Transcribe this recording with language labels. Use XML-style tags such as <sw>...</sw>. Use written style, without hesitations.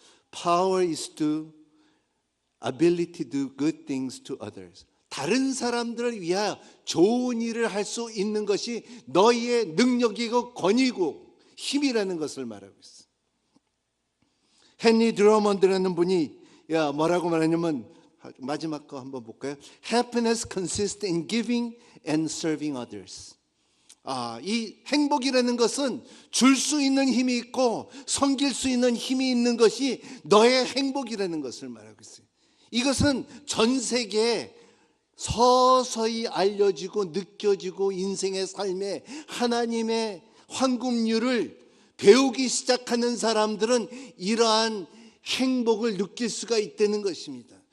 <en>Power is to ability to do good things to others.</en> <ko>다른 사람들을 위하여 좋은 일을 할 수 있는 것이 너희의 능력이고 권위고 힘이라는 것을 말하고 있어. 헨리 드러먼드라는 분이 뭐라고 말하냐면, 마지막 거 한번 볼까요?</ko> <en>Happiness consists in giving and serving others.</en> <ko>이 행복이라는 것은 줄 수 있는 힘이 있고 섬길 수 있는 힘이 있는 것이 너의 행복이라는 것을 말하고 있어요. 이것은 전 세계에 서서히 알려지고 느껴지고 인생의 삶에 하나님의 황금률을 배우기 시작하는 사람들은 이러한 행복을 느낄 수가 있다는 것입니다.</ko>